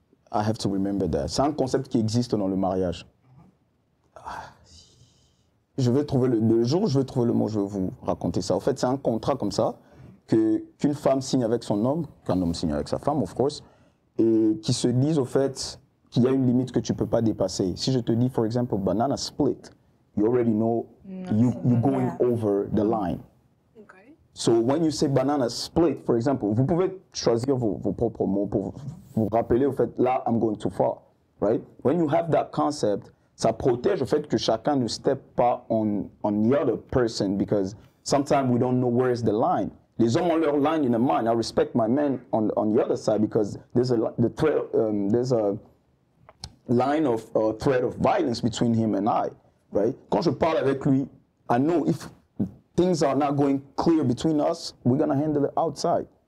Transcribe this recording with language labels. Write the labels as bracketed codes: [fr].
[en] I have to remember that. [fr] C'est un concept qui existe dans le mariage. Je vais trouver le jour où je vais trouver le mot, je vais vous raconter ça. En fait, c'est un contrat comme ça qu'une femme signe avec son homme, qu'un homme signe avec sa femme, [en] of course, [fr] et qui se disent au fait qu'il y a une limite que tu ne peux pas dépasser. Si je te dis, [en] for example, banana split, you already know you're going over the line. Okay. So when you say banana split, for example, [fr] vous pouvez choisir vos propres mots pour vous rappeler au fait, là, [en] I'm going too far, right? When you have that concept, [fr] ça protège le fait que chacun ne [en] step pas on the other person because sometimes we don't know where is the line. [fr] Les hommes ont leur [en] line in the mind. I respect my man on the other side because there's a line of threat of violence between him and I, right? [fr] Quand je parle avec lui, [en] I know if things are not going clear between us, we're gonna handle it outside.